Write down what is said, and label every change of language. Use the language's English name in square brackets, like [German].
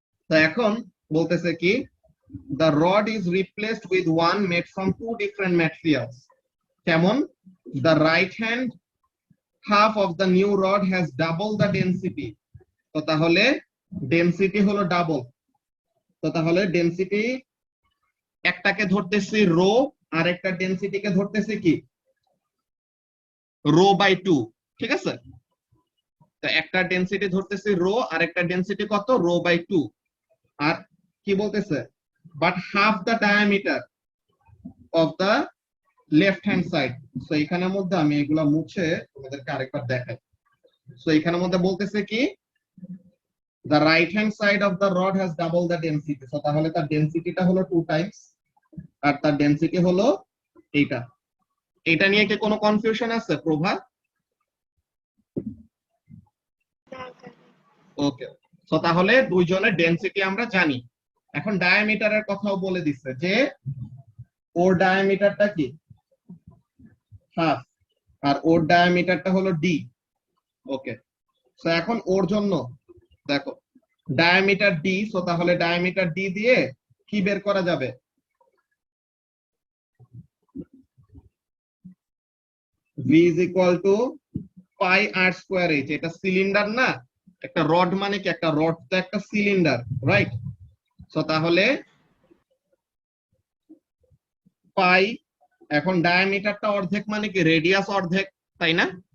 [Bangla] তো এখন বলতেছে কি, [English] the rod is replaced with one made from two different materials. [Bangla] কেমন? [English] the right hand half of the new rod has double the density. [Bangla] তো তাহলে density হলো ডাবল, তো তাহলে ডেনসিটি একটাকে ধরতেছি রো আর একটা ডেনসিটিকে ধরতেছি কি, রো বাই 2, ঠিক আছে। তো একটা ডেনসিটি ধরতেছি রো আর একটা ডেনসিটি কত, রো বাই 2। আর কি বলতেছে, [English] But half the diameter of the left hand side. [Bangla] So এখানের মধ্যে আমি এগুলা মুছে তোমাদেরকে আরেকবার দেখাই। সো এখানের মধ্যে বলতেছে কি, [English] the right hand side of the rod has double the density. [Bangla] So তাহলে তার ডেনসিটিটা হলো 2 টাইমস আর তার ডেনসিটি হলো এইটা। এটা নিয়ে কি কোনো কনফিউশন আছে প্রভা? ওকে, সো তাহলে দুইজনের ডেনসিটি আমরা জানি। এখন ডায়ামিটারের কথাও বলে দিচ্ছে যে ওর ডায়ামিটারটা কি হাফ, আর ওর ডায়ামিটারটা হলো ডি। ওকে, সো এখন ওর জন্য দেখো ডায়ামিটার ডি, সো তাহলে ডায়ামিটার ডি দিয়ে কি বের করা যাবে? [English] v is equal to pi r square h। [Bangla] এটা সিলিন্ডার না, একটা রড মানে কি, একটা রড তো একটা সিলিন্ডার, রাইট? সো তাহলে পাই, এখন ডায়ামিটারটা অর্ধেক মানে কি রেডিয়াস অর্ধেক, তাই না?